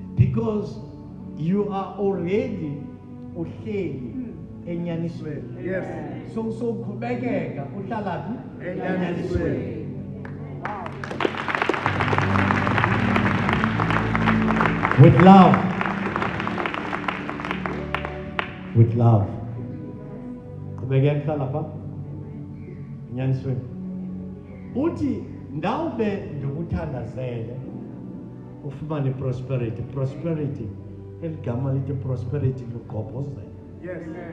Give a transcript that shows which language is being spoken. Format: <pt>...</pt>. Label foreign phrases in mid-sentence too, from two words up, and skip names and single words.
<en>Because you are already</en> <xh>uhleli enyanisweni.</xh> <en>Yes.</en> <xh>So qhubekeka uhlala phi? Enyanisweni.</xh> <en>With love. With love.</en> <xh>Qhubekeka uhlala pha? Enyanisweni. Uthi ndawube ndikuthandazele ufumane prosperity.</xh> <en>Prosperity.</en> <xh>Eligama lithi prosperity lugqobhozela.</xh> <en>Yes.</en>